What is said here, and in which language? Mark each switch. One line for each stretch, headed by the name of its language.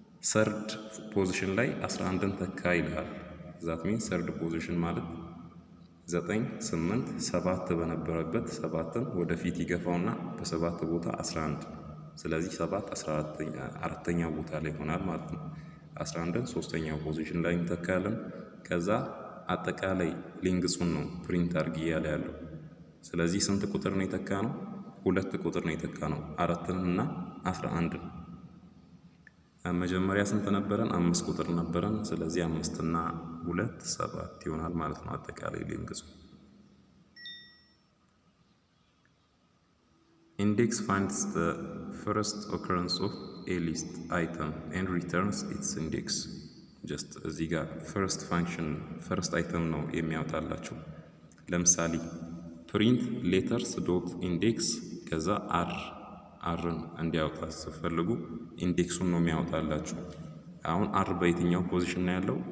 Amharic: ሰርድ ፖዚሽን ላይ 11ን ተካ ይልሃል። ዛት ሚንስ ሰርድ ፖዚሽን ማለት 9 8 7 በነበረበት 7ን ወደፊት ይገፋውና በ7 ቦታ 11 ስለዚህ 7 14ኛው ቦታ ላይ ይሆናል ማለት ነው። 11ን ሶስተኛው ፖዚሽን ላይ እንተካለን። ከዛ አጠቃላይ ሊንግሱን ነው ፕሪንት አድርግ እያለ ያለው። ስለዚህ ስንት ቁጥር ነው የተካ ነው? 2 ቁጥር ነው የተካ ነው። 4ን እና 11ን መጀመሪያ ስንት ነበረን? 5 ቁጥር ነበረን። ስለዚህ 5 እና 2 7 ይሆናል ማለት ነው አጠቃላይ ሊንግሱ።
English: Index finds the first occurrence of a list item and returns its index.
Amharic: just እዚህ ጋር
English: first function first item
Amharic: ነው የሚያወጣላችሁ። ለምሳሌ print letters dot index ከዛ rን እንዲያወጣ ስትፈልጉ ኢንዴክሱን ነው የሚያወጣላችሁ። አሁን r በየትኛው ፖዚሽን ነው ያለው?